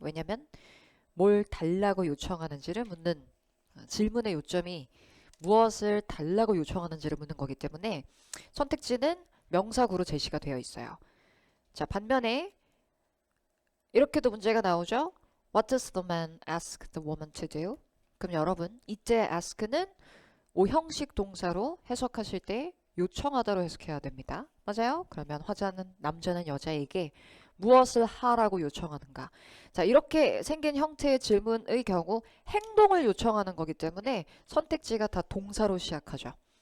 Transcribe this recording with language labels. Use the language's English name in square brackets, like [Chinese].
[Korean] 왜냐면 뭘 달라고 요청하는지를 묻는 질문의 요점이 무엇을 달라고 요청하는지를 묻는 거기 때문에 선택지는 명사구로 제시가 되어 있어요. 자, 반면에 이렇게도 문제가 나오죠. [English] What does the man ask the woman to do? [Korean] 그럼 여러분, 이때 ask는 오형식 동사로 해석하실 때 요청하다로 해석해야 됩니다. 맞아요? 그러면 화자는 남자는 여자에게 무엇을 하라고 요청하는가? 자, 이렇게 생긴 형태의 질문의 경우 행동을 요청하는 거기 때문에 선택지가 다 동사로 시작하죠.